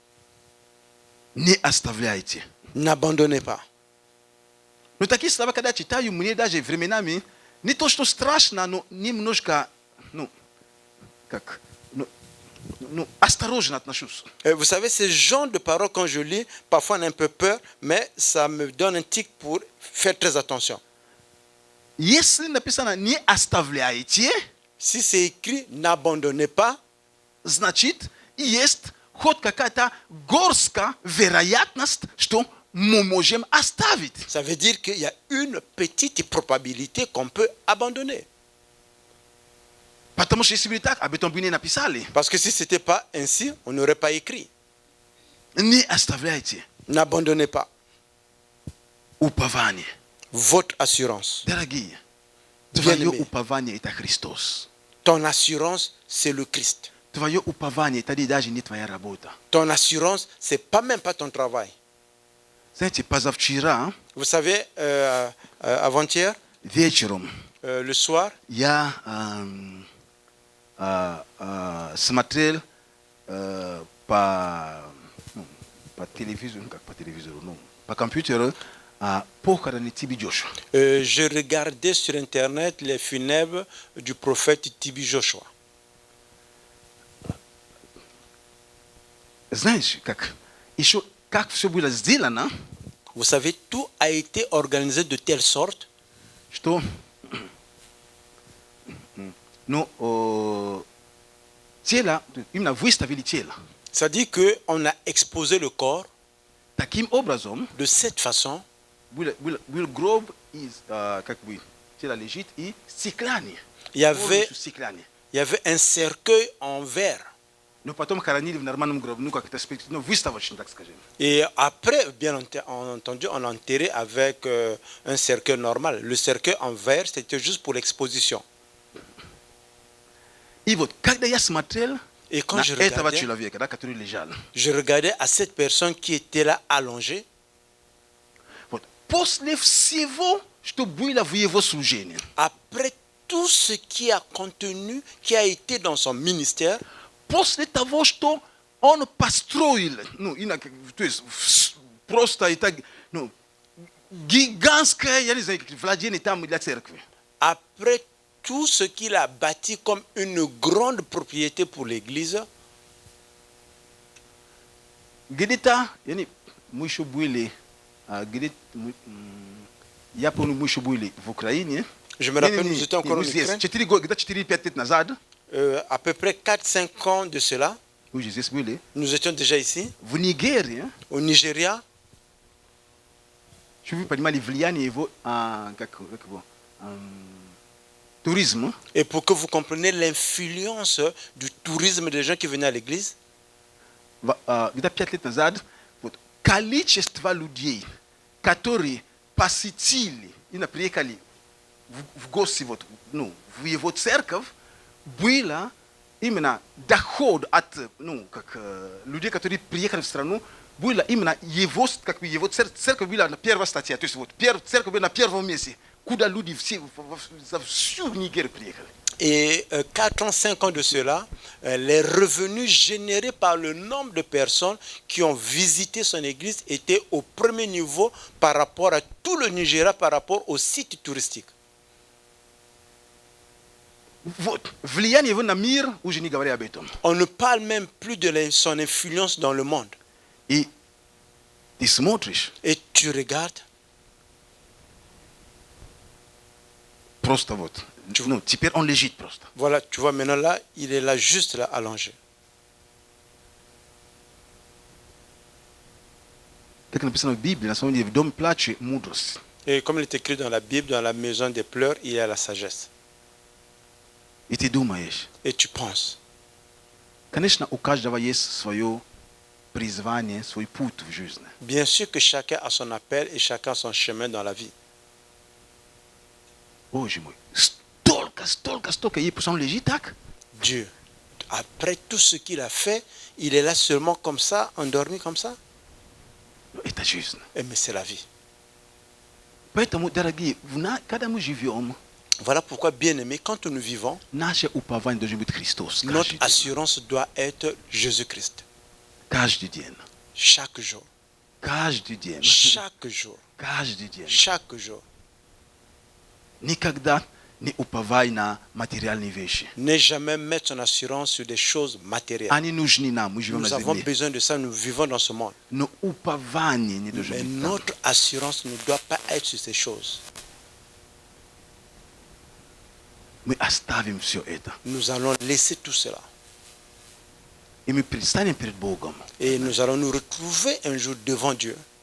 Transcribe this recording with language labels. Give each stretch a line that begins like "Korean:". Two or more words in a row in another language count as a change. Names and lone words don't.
Russian: Не оставляйте.
French: N'abandonnez pas.
Russian: Но такие слова, когда читаю, мне даже временами не то, что страшно, но немножко, осторожно отношусь.
French: Vous savez, ces genres de paroles, quand je lis, parfois on a un peu peur, mais ça me donne un tic pour faire très attention.
Russian: Если написано «не оставляйте»,
French: Si c'est écrit, n'abandonnez pas,
Russian: значит, есть хоть какая-то горстка вероятность, что мы можем оставить.
French: ça veut dire qu'il y a une petite probabilité qu'on peut abandonner.
Russian: Потому что если бы так, об этом бы не написали.
French: Parce que si ce n'était pas ainsi, on n'aurait pas écrit.
Russian: Не оставляйте
French: N'abandonnez pas
Russian: упование.
French: votre assurance.
Russian: Дорогие,
French: Bien
Russian: твое
French: aimé.
Russian: упование – это Христос.
French: Ton assurance, c'est le Christ.
Russian: Твое упование – это даже не твоя работа.
French: Ton assurance, ce n'est pas même pas ton travail.
Russian: Знаете, позавчера
French: Vous savez, avant-hier,
Russian: вечером
French: le soir,
Russian: я смотрел по телевизору, как по телевизору, по компьютеру похороны Тиби Джошуа.
French: je regardais sur Internet les funèbres du prophète Tibi Joshua.
Russian: Знаешь, как все было сделано,
French: Vous savez, tout a été organisé de telle sorte
Russian: что тело, именно выставили тело.
French: ça dit qu'on a exposé le corps
Russian: Таким образом,
French: de cette façon.
Russian: был гроб из, как бы, тело лежит и стекляние.
French: Il y avait
Russian: Полностью стекляние.
French: un cercueil en verre. No potom karanili w normalnym grobniku, jak to jest, no wystawać, tak skażemy. Et après, bien entendu, on enterrait avec un cercueil normal. Le cercueil en verre, c'était juste pour l'exposition.
Russian: И вот, когда я смотрел
French: Et quand
Russian: на
French: je
Russian: этого
French: regardais,
Russian: человека, да, который лежал,
French: je regardais à cette personne qui était là allongée.
Russian: вот, после всего, что было в его служении,
French: Après tout ce qui a contenu, qui a été dans son ministère,
Russian: после того, что он построил, ну, то есть просто это, ну, гигантское, я не знаю, владение там для церкви.
French: après tout ce qu'il a bâti comme une grande propriété pour l'Église,
Russian: Где-то, мы еще были, я помню, мы еще были в Украине.
French: je me rappelle, nous étions encore en Ukraine,
Russian: 4 года, где-то 4-5 лет назад,
French: à peu près 4-5 ans de cela,
Russian: мы же здесь были,
French: nous étions déjà ici,
Russian: в Нигерии,
French: au Nigeria,
Russian: чтобы вы понимали влияние его, туризма.
French: et pour que vous compreniez l'influence du tourisme des gens qui venaient à l'église,
Russian: Где-то 5 лет назад, вот, количество людей, которые посетили и приехали в гости вот, ну, в его церковь, было именно доход от людей, которые приехали в страну, было именно его, как бы его церковь была на первой статье, то есть вот, церковь была на первом месте, куда люди все, за всю Нигерию приехали.
French: et 4 ans, 5 ans de cela, les revenus générés par le nombre de personnes qui ont visité son église étaient au premier niveau par rapport à tout le Nigeria, par rapport aux sites touristiques.
Russian: Вот, влияние его на мир уже не говоря об этом.
French: On ne parle même plus de son influence dans le monde.
Russian: И ты смотришь,
French: Et tu regardes,
Russian: просто вот, ну, теперь он лежит просто.
French: voilà, tu vois maintenant là, il est là, juste là, allongé.
Russian: Как написано в Библии, на самом деле, в доме плача мудрость.
French: Et comme il est écrit dans la Bible, dans la maison des pleurs, il y a la sagesse.
Russian: И ты думаешь,
French: Et tu penses,
Russian: конечно, у каждого есть свое призвание, свой путь в жизни.
French: bien sûr que chacun a son appel et chacun a son chemin dans la vie.
Russian: Боже мой, столько, и просто он лежит так.
French: Dieu, après tout ce qu'il a fait, il est là seulement comme ça, endormi comme ça.
Russian: Это жизнь.
French: Mais c'est la vie.
Russian: Поэтому, дорогие, когда мы живем,
French: Voilà pourquoi, bien aimé, quand nous vivons,
Russian: наше упование должен быть Христос.
French: notre assurance doit être Jésus-Christ.
Russian: Каждый день.
French: Chaque jour.
Russian: Каждый день.
French: Chaque jour.
Russian: Каждый день.
French: Chaque jour.
Russian: Никогда не уповай на материальные вещи.
French: Ne jamais mettre son assurance sur des choses matérielles.
Russian: Они нужны нам, мы живем на
French: Nous avons
Russian: земле.
French: besoin de ça, nous vivons dans ce monde.
Russian: Но упование не должно
French: Mais
Russian: быть там.
French: notre assurance ne doit pas être sur ces choses.
Russian: Мы оставим все это.
French: Nous allons laisser tout cela.
Russian: И мы предстанем перед Богом.
French: Et nous allons nous retrouver un jour devant Dieu.